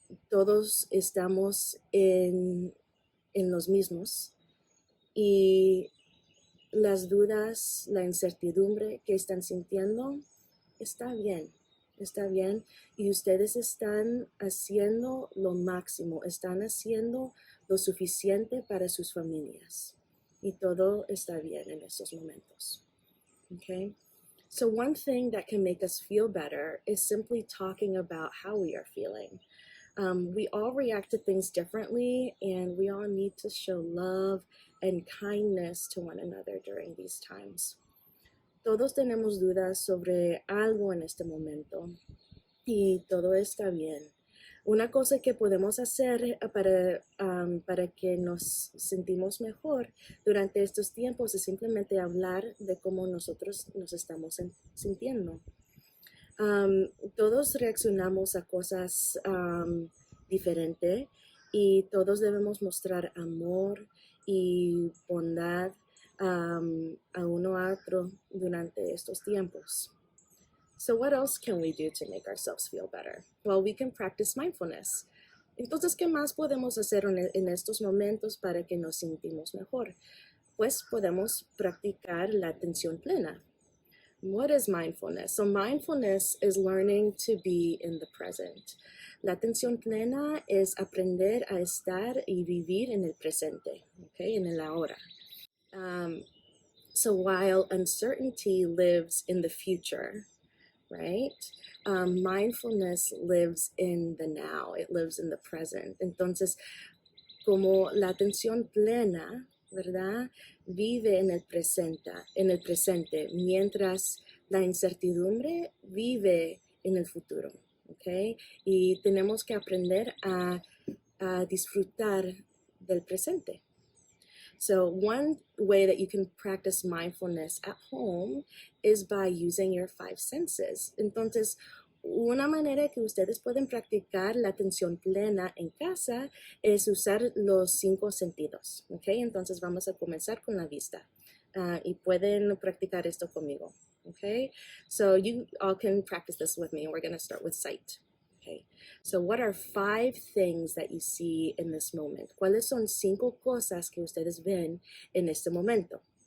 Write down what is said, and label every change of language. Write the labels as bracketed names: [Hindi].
[Spanish] todos estamos en los mismos y las dudas, la incertidumbre que están sintiendo, está bien y ustedes están haciendo lo máximo, están haciendo lo suficiente para sus familias y todo está bien en estos momentos. [English] Okay? So one thing that can make us feel better is simply talking about how we are feeling. We all react to things differently, and we all need to show love and kindness to one another during these times. [Spanish] Todos tenemos dudas sobre algo en este momento y todo está bien. Una cosa que podemos hacer para que nos sentimos mejor durante estos tiempos es simplemente hablar de cómo nosotros nos estamos sintiendo. Todos reaccionamos a cosas diferentes y todos debemos mostrar amor y bondad a uno a otro durante estos tiempos. [English] So what else can we do to make ourselves feel better? Well, we can practice mindfulness. [Spanish] Entonces, ¿qué más podemos hacer en estos momentos para que nos sentimos mejor? Pues podemos practicar la atención plena. [English] What is mindfulness? So mindfulness is learning to be in the present. [Spanish] La atención plena es aprender a estar y vivir en el presente, okay, en el ahora. [English] So while uncertainty lives in the future, right? Mindfulness lives in the now. It lives in the present. [Spanish] Entonces, como la atención plena, ¿verdad? Vive en el presente, mientras la incertidumbre vive en el futuro, ¿ok? Y tenemos que aprender a disfrutar del presente. [English] So one way that you can practice mindfulness at home is by using your 5 senses. [Spanish] Entonces, una manera que ustedes pueden practicar la atención plena en casa es usar los 5 sentidos. ¿Okay? Entonces vamos a comenzar con la vista y pueden practicar esto conmigo. [English] Okay? So you all can practice this with me. We're going to start with sight. Okay. So what are 5 things that you see in this moment? [Spanish] ¿Cuáles son 5 cosas que ustedes ven en este momento?